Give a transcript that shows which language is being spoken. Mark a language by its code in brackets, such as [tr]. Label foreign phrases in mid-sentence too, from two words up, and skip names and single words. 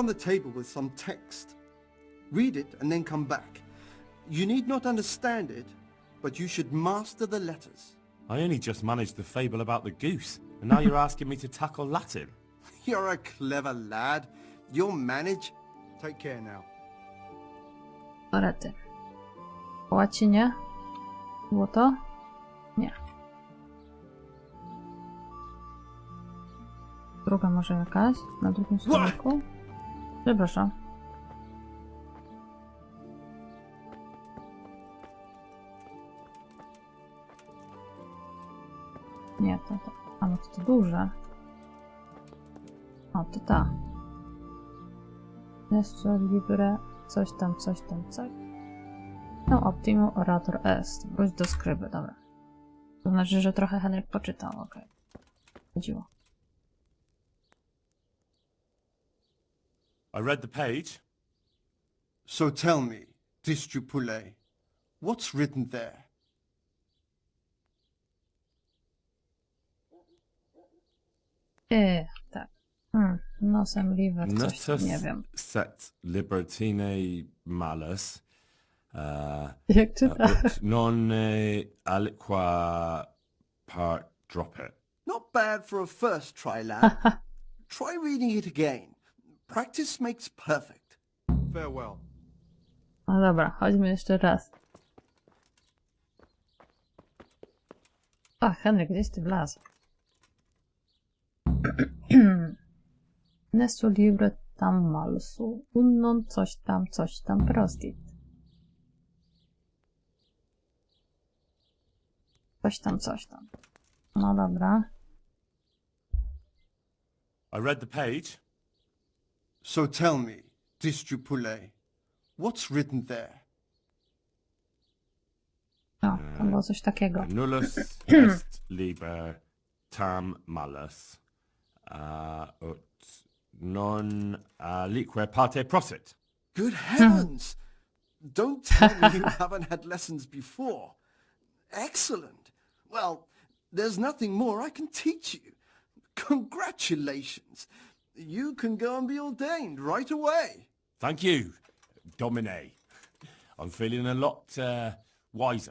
[en] book on the table with some text. Read it and then come back. You need not understand it, but you should master the letters. I only just managed the fable about the goose, and now you're asking me to tackle Latin. You're a clever lad. You'll manage. Take care now. [pl] Orety. Po łacinie? Było to? Nie. Druga może jakaś? Na drugim stoliku? Przepraszam. Nie, to. A no to duże. O, to ta. [la] Nestor libre, [pl] coś tam, coś. No, [la] optimum orator est. [pl] Wróć do skryby, dobra. To znaczy, że trochę Henryk poczytał, okej. Chodziło. [en] I read the page. So tell me, Distupule, what's written there? [pl] Tak. [la] Nosem liver, [pl] coś tam, nie wiem. [la] Set libertine malus. [pl] Jak czyta? [la] Ut non aliqua part droppet. [en] Not bad for a first try, lad. Try reading it again. Practice makes perfect. Farewell. [pl] No dobra, chodźmy jeszcze raz. A, Henryk, gdzieś ty wlazł? [la] Nesu libre tam malsu, unnon [pl] coś tam [la] prostit. [pl] Coś tam. No dobra. [en] I read the page. So tell me, Distupule, what's written there? [pl] O, tam było coś takiego. [la] Nullus est liber tam malus. Ut non alique parte prosit. [en] Good heavens! Don't tell me you haven't had lessons before. Excellent. Well, there's nothing more I can teach you. Congratulations. You can go and be ordained right away. Thank you, Domine. I'm feeling a lot wiser.